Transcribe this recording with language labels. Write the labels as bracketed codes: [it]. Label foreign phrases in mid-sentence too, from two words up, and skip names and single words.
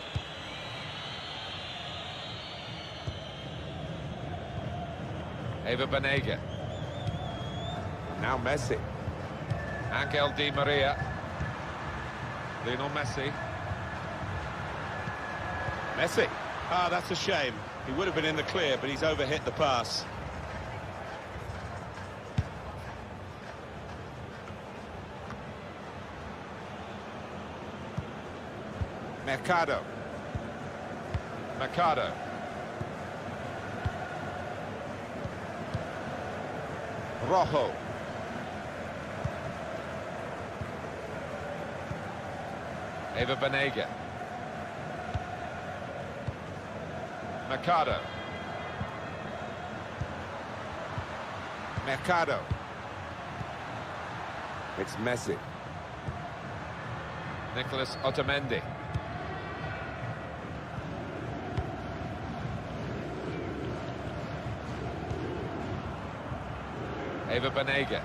[en] Eva Banega. Now Messi. Angel Di Maria. Lionel Messi. Messi. Ah, that's a shame. He would have been in the clear, but he's overhit the pass. Mercado. Mercado. Rojo. Eva Banega. Mercado. Mercado. It's Messi. Nicolas Otamendi. Eva Banega.